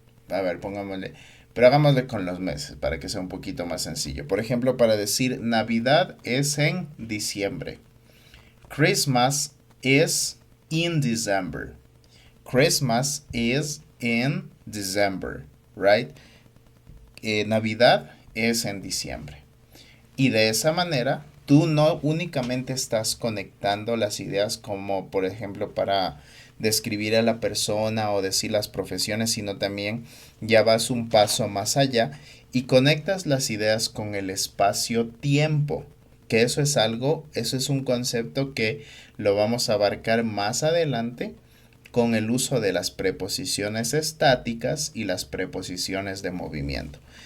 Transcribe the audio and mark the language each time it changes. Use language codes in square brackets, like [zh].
[es] A ver, pongámosle. Pero hagámosle con los meses para que sea un poquito más sencillo. Por ejemplo, para decir Navidad es en diciembre. [en] Christmas is in December. Christmas is in December, right? [es] Navidad es en diciembre. Y de esa manera, tú no únicamente estás conectando las ideas como, por ejemplo, para describir a la persona o decir las profesiones, sino también ya vas un paso más allá y conectas las ideas con el espacio-tiempo, que eso es un concepto que lo vamos a abarcar más adelante con el uso de las preposiciones estáticas y las preposiciones de movimiento.